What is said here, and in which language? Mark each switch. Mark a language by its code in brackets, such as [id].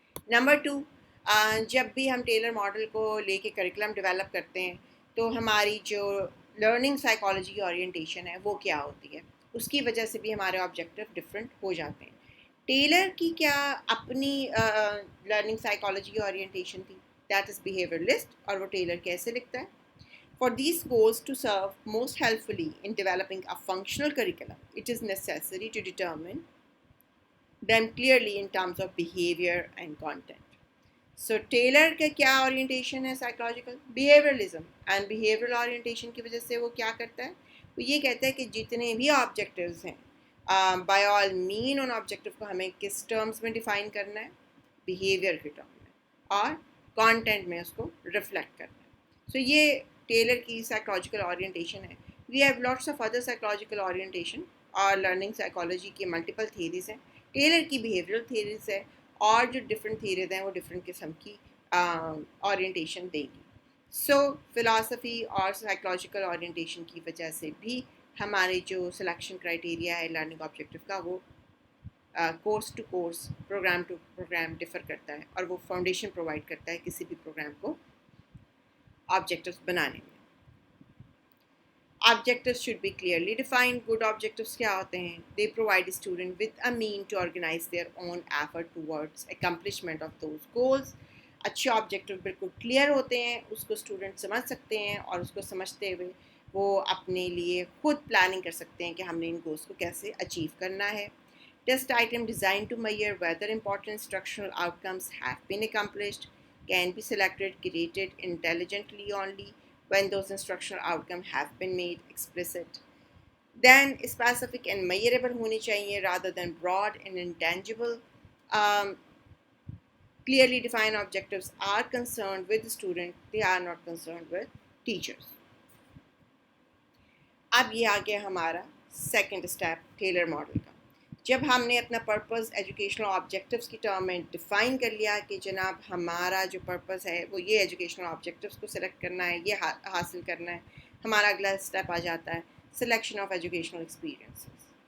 [ur] Number 2, جب بھی ہم ٹیلر ماڈل کو لے کے کریکولم ڈیولپ کرتے ہیں تو ہماری جو لرننگ سائیکالوجی کی اورینٹیشن ہے وہ کیا ہوتی ہے, اس کی وجہ سے بھی ہمارے آبجیکٹیو ڈفرینٹ ہو جاتے ہیں. ٹیلر کی کیا اپنی لرننگ سائیکالوجی کی اورینٹیشن تھی, [en] that is behaviourist, [ur] اور وہ ٹیلر کیسے لکھتا ہے. [en] For these goals to serve most helpfully in developing a functional curriculum, it is necessary to determine them clearly in terms of behavior and content. [ur] So tailor کا کیا orientation ہے psychological, بیہیویئرلزم. And behavioural orientation کی وجہ سے وہ کیا کرتا ہے, وہ یہ کہتا ہے کہ جتنے بھی آبجیکٹیوز ہیں [en] by all mean [ur] in objective کو ہمیں کس ٹرمز میں ڈیفائن کرنا ہے, بیہیویئر کے ٹرم میں, اور کانٹینٹ میں اس کو ریفلیکٹ کرنا ہے. سو یہ ٹیلر کی سائیکولوجیکل اورینٹیشن ہے. [en] we have lots of other psychological orientation, [ur] اور لرننگ سائیکالوجی کی ملٹیپل تھیریز ہیں. ٹیلر کی بیہیویئرل تھیریز ہے, اور جو ڈفرینٹ تھیریز ہیں وہ ڈفرینٹ قسم کی اورینٹیشن دیں گی. سو فلاسفی اور سائیکولوجیکل اورینٹیشن کی وجہ سے بھی ہمارے جو سلیکشن کرائٹیریا ہے لرننگ آبجیکٹیو کا, وہ course to course, programme to program differ کرتا ہے, اور وہ فاؤنڈیشن پرووائڈ کرتا ہے کسی بھی پروگرام کو آبجیکٹیوز بنانے میں. [en] Objectives should be clearly defined. Good objectives [ur] کیا ہوتے ہیں؟ [en] They provide a student with a mean to organize their own effort towards accomplishment of those goals. [ur] اچھے آبجیکٹیو بالکل کلیئر ہوتے ہیں، اس کو اسٹوڈنٹ سمجھ سکتے ہیں اور اس کو سمجھتے ہوئے وہ اپنے لیے خود پلاننگ کر سکتے ہیں کہ ہم نے ان گولس کو کیسے اچیو کرنا ہے. [en] Test item designed to measure whether important instructional outcomes have been accomplished can be selected, created intelligently only when those instructional outcomes have been made explicit. Then specific and measurable [ur] ہونی چاہیے [en] rather than broad and intangible. Um, Clearly defined objectives are concerned with the student, they are not concerned with teachers. [ur] اب یہ آ گیا ہمارا second step tailor model کا. جب ہم نے اپنا پرپز ایجوکیشنل آبجیکٹیوز کی ٹرم میں ڈیفائن کر لیا کہ جناب ہمارا جو پرپز ہے وہ یہ ایجوکیشنل آبجیکٹیوز کو سلیکٹ کرنا ہے، یہ حاصل کرنا ہے، ہمارا اگلا اسٹیپ آ جاتا ہے سلیکشن آف ایجوکیشنل ایکسپیرئنسز.